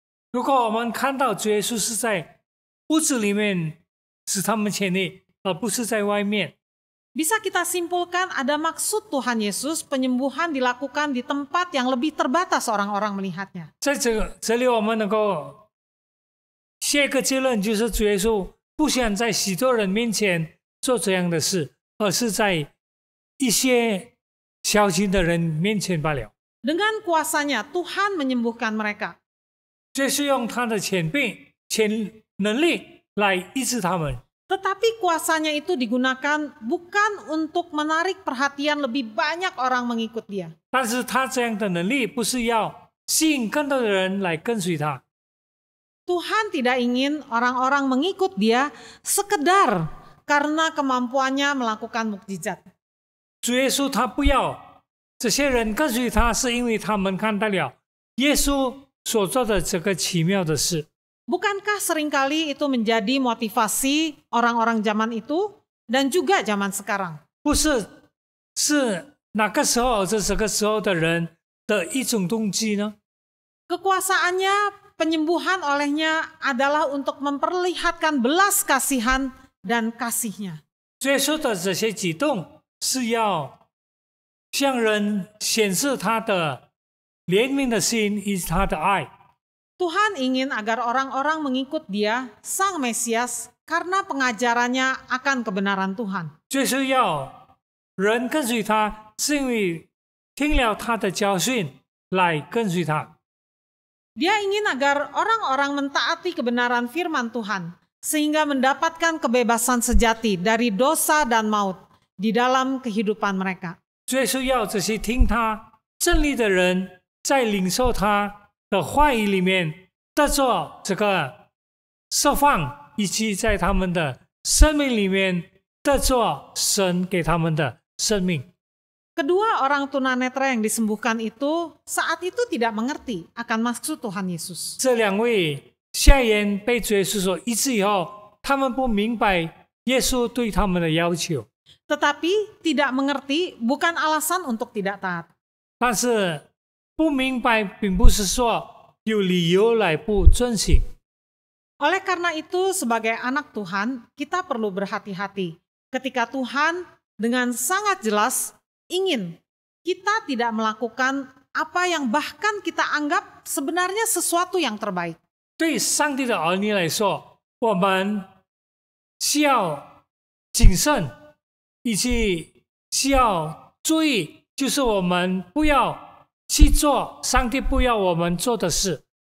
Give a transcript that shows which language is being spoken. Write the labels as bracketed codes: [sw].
[zh] 如果我们看到主耶稣是在屋子里面使他们痊愈，而不是在外面， [id] bisa kita simpulkan ada maksud Tuhan Yesus penyembuhan dilakukan di tempat yang lebih terbatas orang-orang melihatnya. [zh] 在这里我们能够下一个结论，就是主耶稣不想在许多人面前做这样的事，而是在一些小群的人面前罢了。 [id] Dengan kuasanya Tuhan menyembuhkan mereka. [zh] 这是用他的权柄、能力来医治他们。 [id] Tetapi kuasanya itu digunakan bukan untuk menarik perhatian lebih banyak orang mengikut dia. [zh] 但是他这样的能力不是要吸引更多的人来跟随他。 [id] Tuhan tidak ingin orang-orang mengikut dia sekedar karena kemampuannya melakukan mukjizat. [zh] 主耶稣他不要这些人跟随他，是因为他们看到了耶稣所做的这个奇妙的事。 [id] Bukankah seringkali itu menjadi motivasi orang-orang zaman itu dan juga zaman sekarang? [zh] 不是，是哪个时候这个时候的人的一种动机呢？ [id] Kekuasaannya, penyembuhan olehnya adalah untuk memperlihatkan belas kasihan dan kasihnya. [zh] 主耶稣的这些举动是要向人显示他的怜悯的心以及他的爱。 [id] Tuhan ingin agar orang-orang mengikut dia, Sang Mesias, karena pengajarannya akan kebenaran Tuhan. [zh] 就是要人跟随他，是因为听了他的教训来跟随他。 [id] Dia ingin agar orang-orang mentaati kebenaran firman Tuhan, sehingga mendapatkan kebebasan sejati dari dosa dan maut di dalam kehidupan mereka. [zh] 主耶稣要这些听他真理的人，在领受他的话语里面得着这个释放，以及在他们的生命里面得着神给他们的生命。 [id] Kedua orang tunanetra yang disembuhkan itu saat itu tidak mengerti akan maksud Tuhan Yesus. [zh] 这两位瞎眼被主耶稣所医治以后，他们不明白耶稣对他们的要求。 [id] Tetapi tidak mengerti bukan alasan untuk tidak taat. [zh] 但是不明白并不是说有理由来不遵行。 [id] Oleh karena itu, sebagai anak Tuhan, kita perlu berhati-hati ketika Tuhan dengan sangat jelas ingin kita tidak melakukan apa yang bahkan kita anggap sebenarnya sesuatu yang terbaik. [zh] 对上帝的儿女来说，我们需要谨慎，以及需要注意，就是我们不要去做上帝不要我们做的事。